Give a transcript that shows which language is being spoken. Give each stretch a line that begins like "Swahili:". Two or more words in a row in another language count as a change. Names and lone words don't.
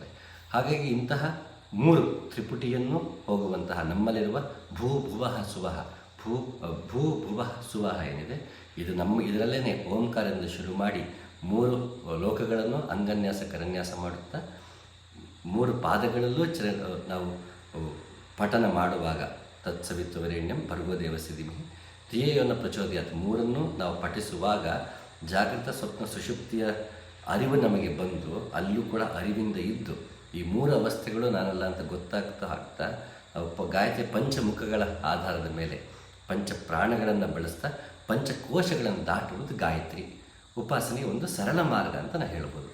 Kannada: ಹಾಗಾಗಿ ಇಂತಹ 3 ತ್ರಿಪುಟಿಯನ್ನು ಹೋಗುವಂತಹ ನಮ್ಮಲ್ಲಿರುವ
Sanskrit: ಭೂ ಭುವಃ ಸುವಹ, ಭೂ ಭುವಃ ಸುವಹ
Kannada: ಏನಿದೆ, ಇದು ಇದರಲ್ಲೇ ಓಂಕಾರದಿಂದ ಶುರು ಮಾಡಿ 3 ಲೋಕಗಳನ್ನು ಅಂಗನ್ಯಾಸ ಕರನ್ಯಾಸ ಮಾಡುತ್ತಾ 3 ಪಾದಗಳಲ್ಲೂ ನಾವು ಪಠನ ಮಾಡುವಾಗ
Sanskrit: ತತ್ಸವಿತುರ್ವರೆಣ್ಯಂ ಭರ್ಗೋ ದೇವಸ್ಯ ಧೀಮಹಿ ಧಿಯೋ ಯೋ ನಃ ಪ್ರಚೋದಯಾತ್
Kannada: 3 ನಾವು ಪಠಿಸುವಾಗ ಜಾಗೃತ, ಸ್ವಪ್ನ, ಸುಷುಪ್ತಿಯ ಅರಿವು ನಮಗೆ ಬಂದು ಅಲ್ಲೂ ಕೂಡ ಅರಿವಿಂದ ಇದ್ದು ಈ 3 ಅವಸ್ಥೆಗಳು ನಾನಲ್ಲ ಅಂತ ಗೊತ್ತಾಗ್ತಾ ಗಾಯತ್ರಿ ಪಂಚಮುಖಗಳ ಆಧಾರದ ಮೇಲೆ ಪಂಚ ಪ್ರಾಣಗಳನ್ನು ಬಳಸ್ತಾ ಪಂಚಕೋಶಗಳನ್ನು ದಾಟುವುದು ಗಾಯತ್ರಿ ಉಪಾಸನೆಗೆ ಒಂದು ಸರಳ ಮಾರ್ಗ ಅಂತ ನಾನು ಹೇಳ್ಬೋದು.